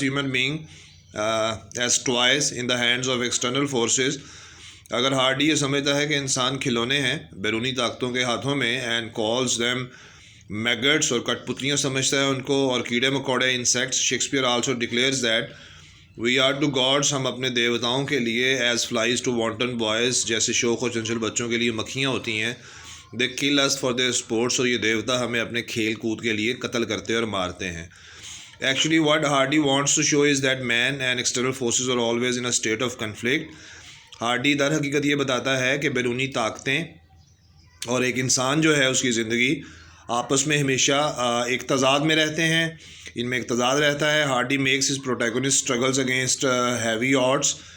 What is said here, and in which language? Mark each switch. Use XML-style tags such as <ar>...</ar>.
<en>being as toys in the hands of external forces،</en> <ur>اگر Hardy یہ سمجھتا ہے کہ انسان کھلونے ہیں بیرونی طاقتوں کے ہاتھوں میں،</ur> <en>and calls them maggots،</en> <ur>اور کٹ پتلیاں سمجھتا ہے ان کو، اور کیڑے مکوڑے، insects، Shakespeare</ur> <en>also declares that we are to gods،</en> <ur>ہم اپنے دیوتاؤں کے لیے،</ur> <en>as flies to wanton boys،</en> <ur>جیسے شوق و چنچل بچوں کے لیے مکھیاں ہوتی ہیں،</ur> <en>they kill us for their sports,</en> <ur>اور یہ دیوتا ہمیں اپنے کھیل کود کے لیے قتل کرتے اور مارتے ہیں.</ur> <en>Actually, what Hardy wants to show is that man and external forces are always in a state of conflict.</en> <ur>Hardy در حقیقت یہ بتاتا ہے کہ بیرونی طاقتیں اور ایک انسان جو ہے اس کی زندگی آپس میں ہمیشہ ایک تضاد میں رہتے ہیں، ان میں ایک تضاد رہتا ہے.</ur> <en>Hardy makes his protagonist struggles against heavy odds.</en>